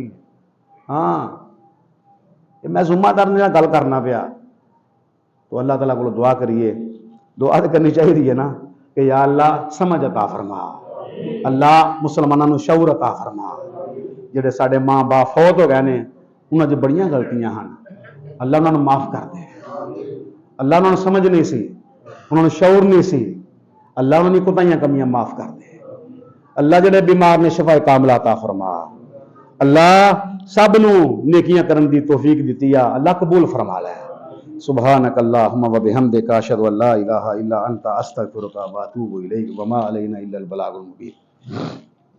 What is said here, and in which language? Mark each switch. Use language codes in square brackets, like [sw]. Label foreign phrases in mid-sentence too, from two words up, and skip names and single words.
[pa] ہاں میں ذمہ دار نے گل کرنا پیا، تو اللہ تعالیٰ کو دعا کریے، دعا تو کرنی چاہیے نا کہ یا اللہ سمجھ عطا فرما، اللہ مسلمانوں شعور عطا فرما۔ جڑے ساڈے ماں باپ فوت ہو گئے نے انہاں چ بڑیاں غلطیاں ہن، اللہ انہاں نوں معاف کر دے، اللہ انہاں نوں سمجھ نہیں سی، انہاں نوں شعور نہیں سی، اللہ انہاں دی کوتاہیاں کمیاں معاف کر دے۔ اللہ جڑے بیمار نے شفا کاملہ عطا فرما، اللہ سب نوں نیکیاں کرن دی توفیق دتی آ، اللہ قبول فرما لے۔ [ar] سبحانک اللہم و بحمدک اشہد ان لا الہ الا انت استغفرک و اتوب الیک وما علینا الا البلاغ المبین۔